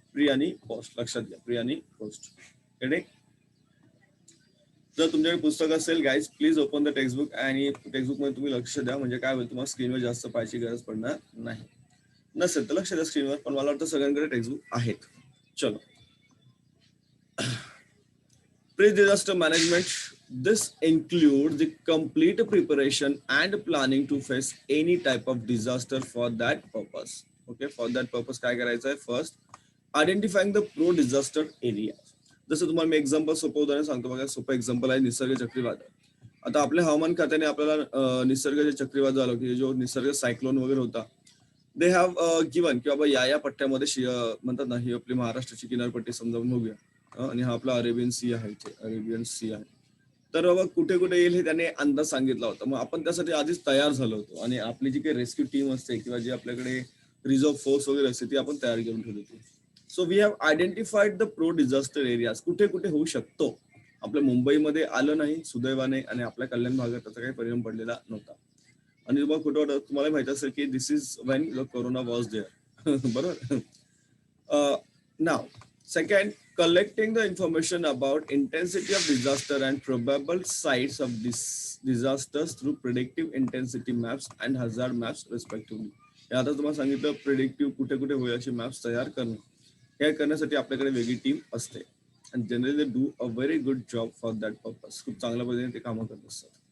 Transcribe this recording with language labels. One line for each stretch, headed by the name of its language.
Marathi: Pre आणि post लक्षात घ्या प्री आणि पोस्ट. जर तुमच्याकडे पुस्तक असेल
English: guys please open the textbook
Marathi: आणि टेक्स्टबुक मध्ये तुम्ही लक्ष द्या म्हणजे काय होईल तुम्हाला स्क्रीनवर जास्त पाहायची गरज पडणार नाही. नसेल तर लक्ष द्या स्क्रीनवर पण मला वाटतं सगळ्यांकडे टेक्स्टबुक आहेत.
Hindi: चलो
English: pre-disaster management. This includes the complete preparation and planning to face any type of disaster for that purpose. Okay, for that purpose
Marathi: काय करायचं आहे
English: First identifying the pro disaster area.
Marathi: जसं तुम्हाला मी एक्झाम्पल सोपं उदाहरण सांगतो बघा. सोपं एक्झाम्पल आहे निसर्ग चक्रीवादळ. आता आपल्या हवामान खात्याने आपल्याला निसर्ग जे चक्रीवादळ आलं की जो निसर्ग सायक्लोन वगैरे होता
English: they have given
Marathi: की बाबा या पट्ट्यामध्ये म्हणतात ना ही आपली महाराष्ट्राची किनारपट्टी समजावून बघूया आणि हा आपला अरेबियन सी आहे अरेबियन सी आहे. तर बाबा कुठे कुठे येईल हे त्याने अंदाज सांगितला होता. मग आपण त्यासाठी आधीच तयार झालो होतो आणि आपली जी काही रेस्क्यू टीम असते किंवा जी आपल्याकडे रिझर्व्ह फोर्स वगैरे असते ती आपण तयार करून ठेवली होती.
English: So we have identified the pro disaster areas.
Marathi: कुठे कुठे होऊ शकतो. आपल्या मुंबईमध्ये आलं नाही सुदैवाने आणि आपल्या कल्याण भागात त्याचा काही परिणाम पडलेला नव्हता. आणि तुम्हाला कुठं तुम्हाला माहित असेल की
English: This is when the corona was there.
Marathi: बरोबर.
English: नाव second, collecting the information about intensity of disaster and probable sites of disasters through predictive intensity maps and hazard maps respectively.
Marathi: हे आता तुम्हाला सांगितलं प्रिडिक्टिव्ह कुठे कुठे होईल अशी मॅप्स तयार करणं. हे करण्यासाठी आपल्याकडे वेगळी टीम असते आणि
English: Generally do a very good job for that purpose.
Marathi: खूप चांगल्या पद्धतीने ते कामं करत असतात.